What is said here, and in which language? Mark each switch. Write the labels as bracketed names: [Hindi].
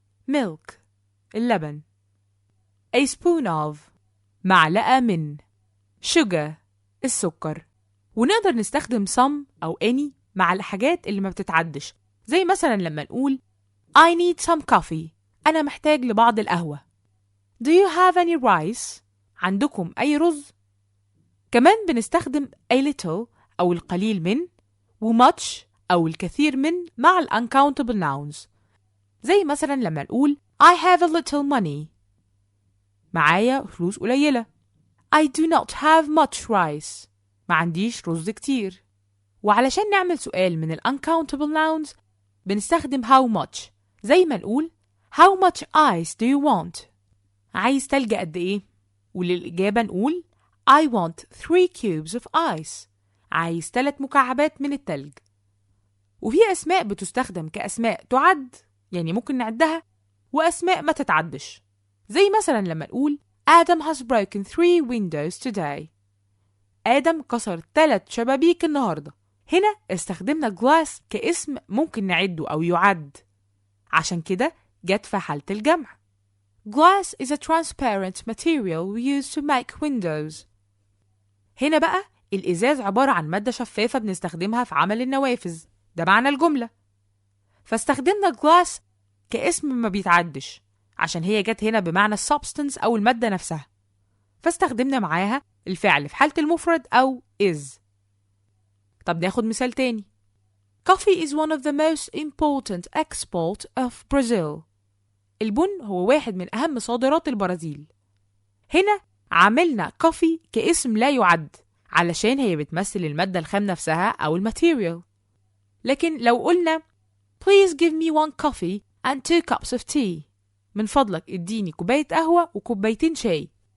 [English] Milk, [Arabic] اللبن. [English] A spoon of, [Arabic] معلقة من. Sugar, السكر. ونقدر نستخدم some أو any مع الحاجات اللي ما بتتعدش، زي مثلا لما نقول [English] I need some coffee. [Arabic] أنا محتاج لبعض القهوة. [English] Do you have any rice? [Arabic] عندكم أي رز؟ كمان بنستخدم a little أو القليل من و much أو الكثير من مع ال uncountable nouns، زي مثلا لما نقول [English] I have a little money. [Arabic] معايا فلوس قليلة. [English] I do not have much rice. [Arabic] ما عنديش رز كتير. وعلشان نعمل سؤال من ال uncountable nouns بنستخدم how much، زي ما نقول [English] How much ice do you want? [Arabic] عايز تلج قد إيه؟ وللإجابة نقول [English] I want 3 cubes of ice. [Arabic] عايز 3 مكعبات من التلج. وفي أسماء بتستخدم كأسماء تعد، يعني ممكن نعدها، وأسماء ما تتعدش، زي مثلا لما نقول [English] Adam has broken 3 windows today. [Arabic] آدم كسر 3 شبابيك النهاردة. هنا استخدمنا glass كاسم ممكن نعده أو يعد، عشان كده جت في حالة الجمع. [English] Glass is a transparent material we use to make windows. [Arabic] هنا بقى الإزاز عبارة عن مادة شفافة بنستخدمها في عمل النوافذ، ده معنى الجملة. فاستخدمنا glass كاسم ما بيتعدش عشان هي جت هنا بمعنى substance أو المادة نفسها، فاستخدمنا معاها الفعل في حالة المفرد أو is. طب ناخد مثال تاني. [English] Coffee is one of the most important export of Brazil. [Arabic] البن هو واحد من أهم صادرات البرازيل. هنا عملنا coffee كاسم لا يعد علشان هي بتمثل المادة الخام نفسها أو الماتيريال. [English] لكن لو قلنا Please give me 1 coffee and 2 cups of tea. [Arabic] من فضلك اديني كوباية قهوة وكوبايتين شاي.